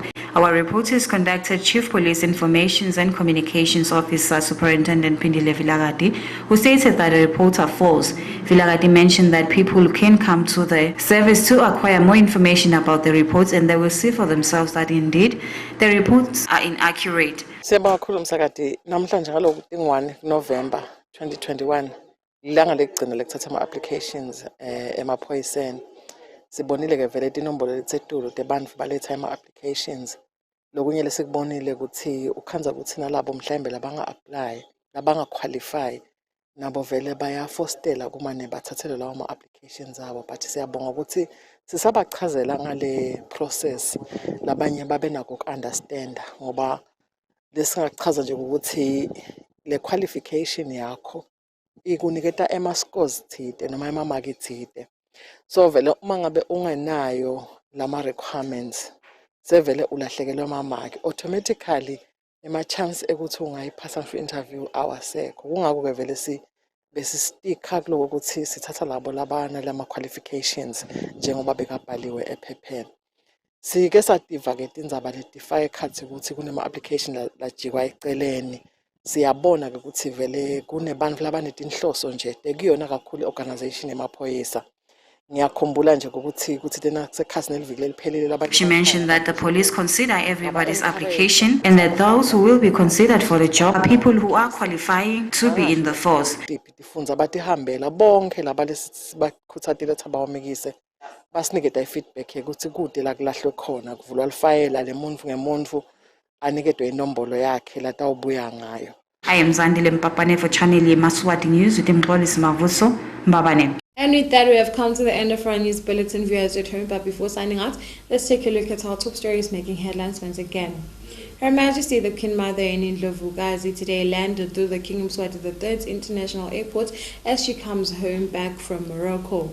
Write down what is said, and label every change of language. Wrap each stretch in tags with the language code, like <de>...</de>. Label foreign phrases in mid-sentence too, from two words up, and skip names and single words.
<en>Our reporters conducted Chief Police Informations and Communications Officer Superintendent Pindile Vilagati, who stated that the reports are false. Vilagati mentioned that people can come to the service to acquire more information about the reports and they will see for themselves that indeed the reports are inaccurate.</en> <ss>Siyabonga msakade namhlanje ngaloku 1 November 2021 ilanga lekugcina lekuthatha ama applications emaphoyiseni sibonile ke vele inombolo letsetulu tebantu baletha ama applications lokunye lesikubonile ukuthi ukhanza ukuthi nalabo mhlambe labanga apply labanga qualify nabo vele bayafostela kuma nebathathele lawo ama applications abo but siyabonga ukuthi sisabachazela ngale process labanye babe nako ukunderstand ngoba lesingachaza nje ukuthi le qualification yakho ikuniketa ema scores thide noma ema mark thide so vele uma ngabe ungenayo lama requirements sevele ulahlekelwe ama mark automatically ema chance ukuthi ungayiphasa</ss> <en>for interview</en> <ss>awasekho kungako ke vele besistika kuloko ukuthi sithatha labo labana lama qualifications njengoba bekabhaliwe ephepheni. Sike sativa ke tindzaba letifaka ekhatsi ukuthi kunema application lajikwa eceleni. Siyabona ke ukuthi vele kunebantfu labanetinhloso nje tekuyona kakhulu organization emaphoyisa.</ss> <en>She mentioned that the police consider everybody's application and that those who will be considered for the job are people who are qualifying to be in the force.</en> <ss>Feedback ukuthi kude la kulahlwe khona kuvulwa lifayela lemuntu ngemuntu aniketwe inombolo yakhe la tawubuya ngayo.</ss> <en>I am Zandile Mpapane for Channel Yemaswati News with Mxolisi Mavuso Mbabane. And with that, we have come to the end of our news bulletin, viewers at home. But before signing out, let's take a look at our top stories making headlines once again. Her Majesty the Queen Mother in Ndlovukazi today landed through the King Mswati III's International Airport as she comes home back from Morocco.</en>